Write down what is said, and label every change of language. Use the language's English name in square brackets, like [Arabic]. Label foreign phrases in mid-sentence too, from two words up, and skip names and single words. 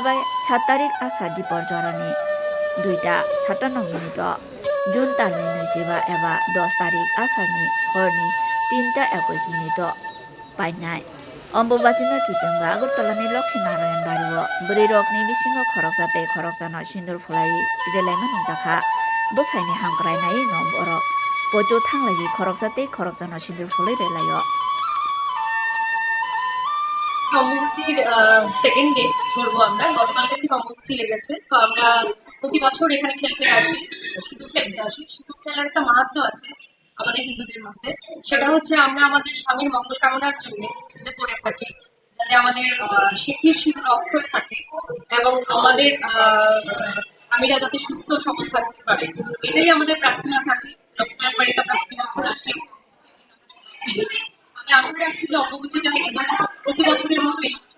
[Kok Borok] bai 7 tarik asar dipor jorani 2:57 minute June talni 27 eba 10 tarik asarni horni 3:21 minute painai Ombabachino kitungo Agartalani Lokhi Narayan Bario bwrwirokni bisingo khorokjatei khoroksano sindur phulai relaima nungjakha bwsaini hamkrainai no borok poito thanglai khorokjatei khoroksano sindur phulai relaio [Bangla] অম্বুবাচীর সেকেন্ড ডে করবো আমরা গতকালকে থেকে অম্বুবাচী লেগেছে তো আমরা প্রতি বছর এখানে খেলতে আসি সিঁদুর খেলতে আসি সিঁদুর খেলার একটা মাহাত্ম্য আছে আমাদের হিন্দুদের মধ্যে সেটা হচ্ছে আমরা আমাদের স্বামীর মঙ্গল কামনার জন্য এটা করে থাকি যাতে আমাদের সিঁথির সিঁদুর অক্ষয় থাকে এবং আমাদের স্বামীরা যাতে সুস্থ সবল থাকতে পারে এটাই আমাদের প্রার্থনা থাকে লক্ষ্মীর বাড়িতে আমরা প্রতি বছর আসি আমি আশা রাখছি যে অম্বুবাচীটা এবার প্রতি বছরের মতোই